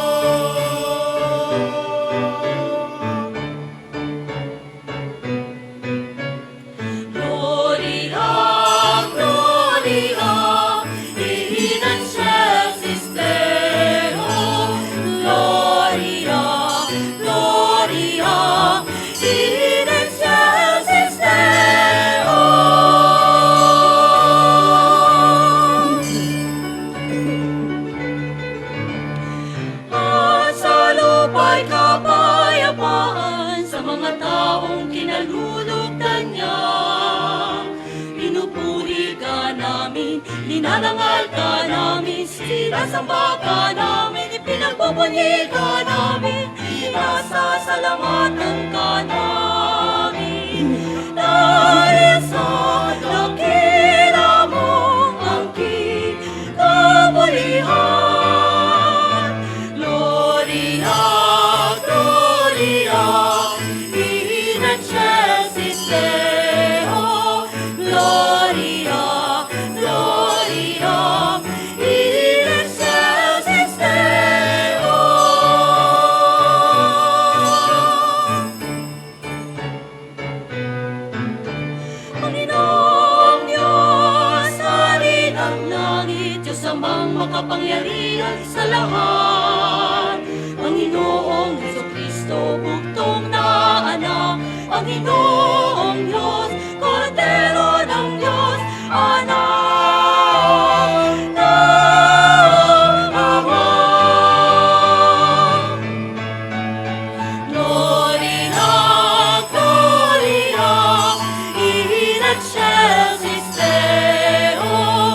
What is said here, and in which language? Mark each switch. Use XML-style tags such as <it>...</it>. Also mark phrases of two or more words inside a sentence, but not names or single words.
<la>Gloria, Gloria, in excelsis Deo. Gloria, Gloria, in excelsis Deo.</la> <tl>At sa lupa'y kapayapaan sa mga taong kinalulugdan niya. Pinupuri ka namin, linarangal ka namin, sinasamba ka namin, ipinagbubunyi ka namin, pinasasalamatan ka namin. Dahil sa dakila mong angkin, kabulihan.</tl> <la>Gloria, Gloria, in excelsis Deo. Gloria, Gloria, in excelsis Deo.</la> <tl>Panginoong Diyos, hari ng langit, Diyos amang makapangyarihan sa lahat. Panginoong Jesucristo, bugtong na anak, Panginoong Diyos, Kordero ng Diyos, anak ng Ama.</tl> <la>Gloria, Gloria, in excelsis Deo.</la>